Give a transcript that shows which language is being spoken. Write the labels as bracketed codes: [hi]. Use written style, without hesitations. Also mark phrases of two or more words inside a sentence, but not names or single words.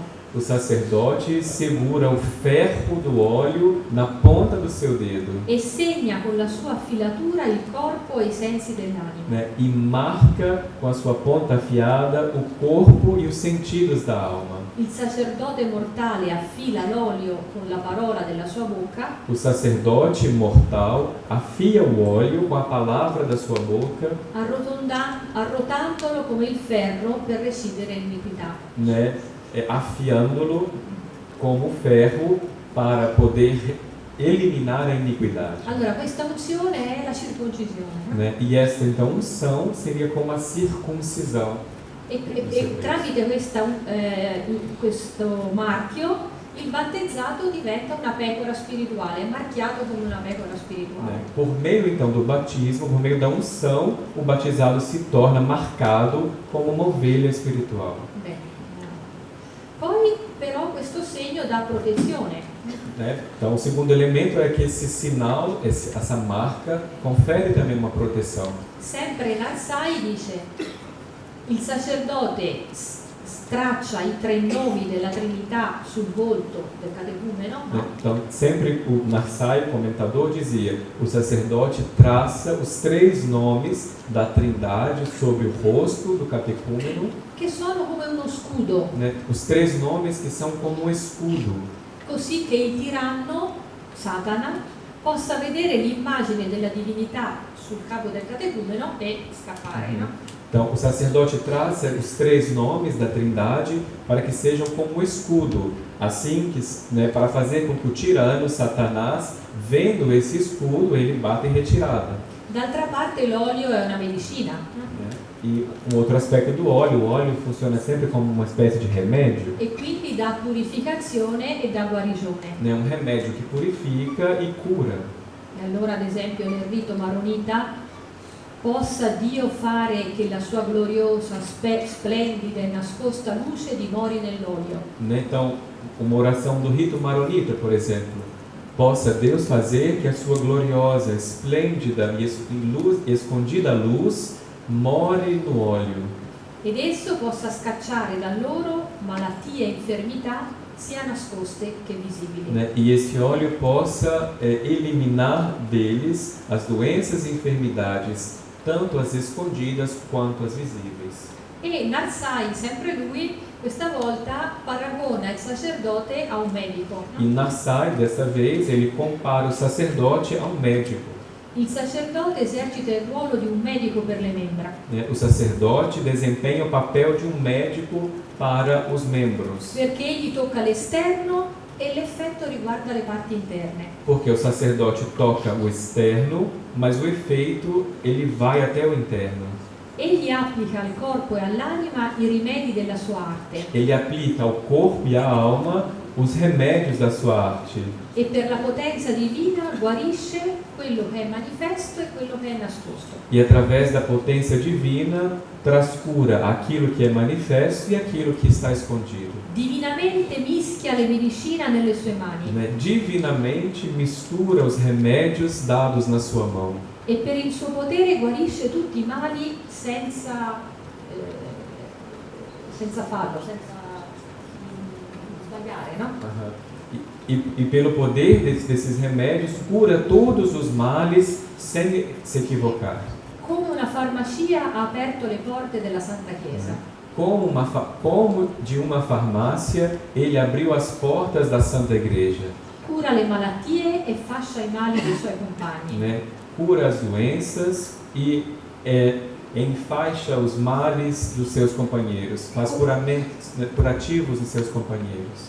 [pt] O sacerdote segura o ferro do óleo na ponta do seu dedo. [it] E segna con la sua filatura il corpo e i sensi dell'anima. [pt] Né? E marca com a sua ponta afiada o corpo e os sentidos da alma. [it] il sacerdote mortale affila l'olio con la parola della sua bocca, [pt] O sacerdote mortal afia o óleo com a palavra da sua boca, [it] arrotandolo come il ferro per recidere l'iniquità. [pt] né, afiando-lo como ferro para poder eliminar a iniquidade. [it] Allora, questa unzione è la circoncisione, no? [pt] Né? E essa então unção seria como a circuncisão. [it] E tramite questo marchio il battezzato diventa una pecora spirituale, è marchiato come una pecora spirituale. [pt] Né? Por meio então do batismo, por meio da unção, o batizado se torna marcado como uma ovelha espiritual. [it] Bene. Poi però questo segno dà protezione. [pt] Né? Então, o segundo elemento é que esse sinal, essa marca, confere também uma proteção. [it] Sempre Narsai dice: il sacerdote straccia i tre nomi della Trinità sul volto del catecumeno, no? [pt] Então, sempre o Narsai, comentador, dizia: o sacerdote traça os três nomes da Trindade sobre o rosto do catecúmeno, [it] che sono come uno scudo, [pt] né? Os três nomes que são como um escudo, [it] così che il tiranno, Satana, possa vedere l'immagine della divinità sul capo del catecumeno e scappare, no? [pt] Então, o sacerdote traça os três nomes da Trindade para que sejam como um escudo, assim que, né, para fazer com que o tirano, Satanás, vendo esse escudo, ele bata em retirada. [it] D'altra parte l'olio è una medicina, [pt] Né? E um outro aspecto do óleo, o óleo funciona sempre como uma espécie de remédio, [it] e quindi dà purificazione e dà guarigione. [pt] né? Um remédio que purifica e cura. [it] E allora, ad esempio, nel rito maronita, possa Dio fare che la sua gloriosa, splendida e nascosta luce dimori nell'olio. [pt] Né? Então, uma oração do rito maronita, por exemplo, possa Deus fazer que a sua gloriosa, esplêndida e escondida luz more no óleo. [it] Ed esso possa scacciare da loro malattie e infermità sia nascoste che visibili. [pt] Né? E esse óleo possa eliminar deles as doenças e enfermidades, tanto as escondidas quanto as visíveis. [it] E Narsai, sempre lui, questa volta paragona il sacerdote a un medico, [pt] E no? Narsai, dessa vez, ele compara o sacerdote a um médico. [it] Il sacerdote esercita il ruolo di un medico per le membra, [pt] Né? O sacerdote desempenha o papel de um médico para os membros, [it] perché egli tocca l'esterno e l'effetto riguarda le parti interne. [pt] porque o sacerdote toca o externo, mas o efeito ele vai até o interno. [it] Egli applica al corpo e all'anima i rimedi della sua arte [pt] Ele aplica ao corpo e à alma os remédios da sua arte. [it] e per la potenza divina guarisce quello che è manifesto e quello che è nascosto. [pt] E através da potência divina traz cura aquilo que é manifesto e aquilo que está escondido. [it] Divinamente mischia le medicina nelle sue mani [pt] Né? Divinamente mistura os remédios dados na sua mão. [it] e per il suo potere guarisce tutti i mali senza fallo, senza sbagliare, no? [pt] E pelo poder desses remédios cura todos os males sem se equivocar. [it] Come una farmacia ha aperto le porte della Santa Chiesa. [pt] Como de uma farmácia, ele abriu as portas da Santa Igreja. [it] Cura le malattie e fascia i mali dei suoi compagni. [pt] Né? Cura as doenças e enfaixa os males dos seus companheiros, faz curamentos, né, curativos dos seus companheiros.